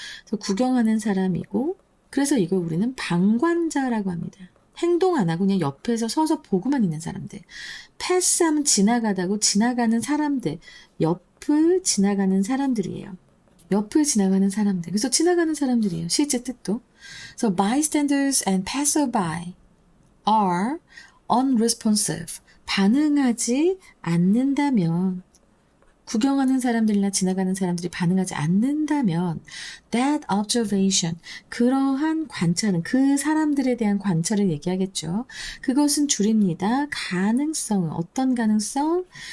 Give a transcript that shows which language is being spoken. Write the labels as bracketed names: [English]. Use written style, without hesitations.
[Korean] 그래서 구경하는 사람이고 그래서 이걸 우리는 방관자라고 합니다. 행동 안 하고 그냥 옆에서 서서 보고만 있는 사람들. 패스하면 지나가다고 지나가는 사람들. 옆을 지나가는 사람들이에요. 옆을 지나가는 사람들. 그래서 지나가는 사람들이에요. 실제 뜻도. [English] So bystanders and passerby are unresponsive. [Korean] 반응하지 않는다면 구경하는 사람들이나 지나가는 사람들이 반응하지 않는다면 [English] that observation, [Korean] 그러한 관찰은 그 사람들에 대한 관찰을 얘기하겠죠. 그것은 줄입니다. 가능성은 어떤 가능성?